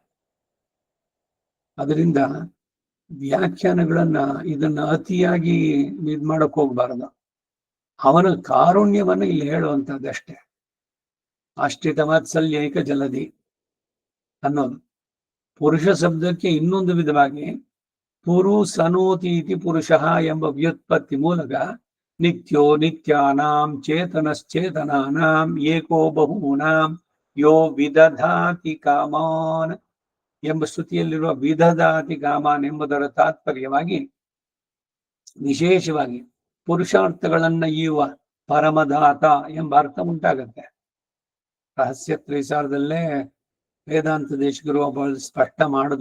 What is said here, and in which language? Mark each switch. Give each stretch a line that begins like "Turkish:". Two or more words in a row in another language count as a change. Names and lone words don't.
Kannada: ಅದರಿಂದ ವ್ಯಾಖ್ಯಾನಗಳನ್ನ ಇದನ್ನ ಅತಿಯಾಗಿ ಇದ್ ಮಾಡಕ್ ಹೋಗ್ಬಾರದು. ಅವನ ಕಾರುಣ್ಯವನ್ನ ಇಲ್ಲಿ ಹೇಳುವಂತದ್ದಷ್ಟೇ.
Sanskrit: ಆಶ್ರಿತ ವಾತ್ಸಲ್ಯೈಕ ಜಲದಿ, ಅನ್ನೋದು.
Kannada: ಪುರುಷ ಶಬ್ದಕ್ಕೆ ಇನ್ನೊಂದು ವಿಧವಾಗಿ
Sanskrit: ಪುರುಸನೋತಿ ಇತಿ ಪುರುಷಃ
Kannada: ಎಂಬ ವ್ಯುತ್ಪತ್ತಿ ಮೂಲಕ
Sanskrit: ನಿತ್ಯೋ ನಿತ್ಯಾನಾಂ ಚೇತನಶ್ಚೇತನಾನಾಂ ಏಕೋ ಬಹೂನಾಂ ಯೋ ವಿದಧಾತಿ ಕಾಮಾನ್
Kannada: ಎಂಬ ಶ್ರುತಿಯಲ್ಲಿರುವ
Sanskrit: ವಿದಧಾತಿ ಕಾಮಾನ್
Kannada: ಎಂಬುದರ ತಾತ್ಪರ್ಯವಾಗಿ ವಿಶೇಷವಾಗಿ ಪುರುಷಾರ್ಥಗಳನ್ನ ಈಯುವ ಪರಮದಾತ ಎಂಬ ಅರ್ಥ ಉಂಟಾಗತ್ತೆ. ರಹಸ್ಯ ತ್ರೈಸಾರದಲ್ಲೇ ವೇದಾಂತ ದೇಶಿಕರು ಒಬ್ಬ ಸ್ಪಷ್ಟ ಮಾಡಿದ್ರು.